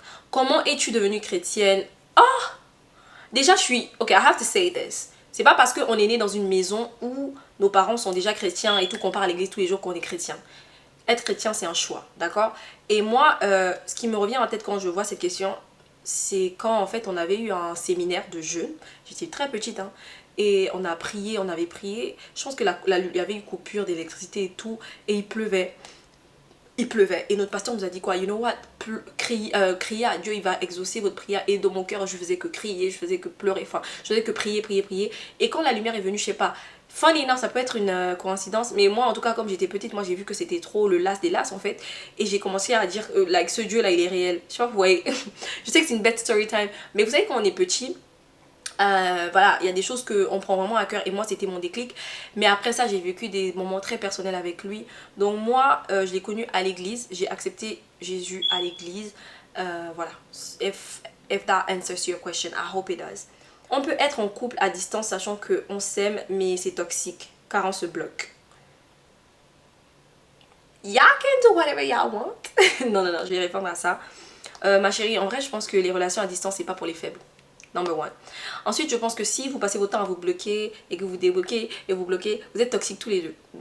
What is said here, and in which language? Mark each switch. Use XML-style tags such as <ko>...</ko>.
<fr>Comment es-tu devenue chrétienne? Oh! Déjà,</fr> <en>ok, I have to say this.</en> <fr>C'est pas parce qu'on est né dans une maison où nos parents sont déjà chrétiens et tout, qu'on part à l'église tous les jours qu'on est chrétien. Être chrétien, c'est un choix, d'accord? Et moi, ce qui me revient en tête quand je vois cette question, c'est quand en fait on avait eu un séminaire de jeûne. J'étais très petite, hein, et on a prié, on avait prié. Je pense que il y avait une coupure d'électricité et tout, et il pleuvait. Il pleuvait. Et notre pasteur nous a dit quoi?</fr> <en>You know what?</en> <fr>Criez à Dieu, il va exaucer votre prière. Et dans mon cœur, je faisais que crier, je faisais que pleurer, enfin, je faisais que prier. Et quand la lumière est venue, je sais pas,</fr> <en>funny enough,</en> <fr>ça peut être une coïncidence, mais moi en tout cas, comme j'étais petite, moi j'ai vu que c'était trop le las des las en fait. Et j'ai commencé à dire, like, ce Dieu là, il est réel. Je sais pas, vous voyez. Je sais que c'est une bête story time, mais vous savez, quand on est petit, Voilà, il y a des choses qu'on prend vraiment à cœur et moi c'était mon déclic. Mais après ça j'ai vécu des moments très personnels avec lui. Donc moi je l'ai connu à l'église, j'ai accepté Jésus à l'église.</fr> <en>Voilà, if that answers your question, I hope it does.</en> <fr>On peut être en couple à distance sachant qu'on s'aime mais c'est toxique car on se bloque.</fr> <en>Y'all can do whatever y'all want.</en> <fr>Non, je vais répondre à ça. Ma chérie, en vrai, je pense que les relations à distance, c'est pas pour les faibles.</fr> <en>Number one.</en> <fr>Ensuite, je pense que si vous passez votre temps à vous bloquer et que vous débloquez et vous bloquez, vous êtes toxiques tous les deux.</fr>